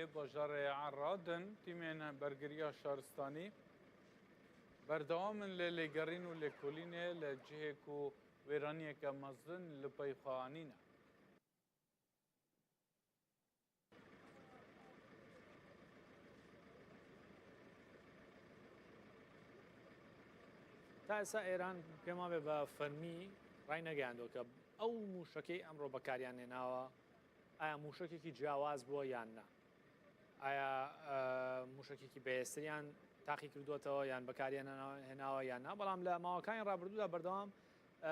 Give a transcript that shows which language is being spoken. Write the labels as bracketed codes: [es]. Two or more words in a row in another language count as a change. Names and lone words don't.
[ku] bajarê Eradin tîmên bergiriya şaristanî berdewam in lê lêgerîn û lêkolînê li cihê ku wêraniyeke mezin li pey xwe anîne. [ckb] تا ئێستا ئێران پێما بێ بە فەرمی ڕای نەگەیاندەوە کە ئەو موشکەی ئەمڕۆ بەکاریان هێناوە ئایا موشکێکی جیاواز بووە یان نا ئایا موشکێکی بەهێستریان تاقی کردوێتەوە یان بەکاریان هێناوە یان نا بەڵام لە ماوەکانی ڕابردوودا بەردەوام فەرماندە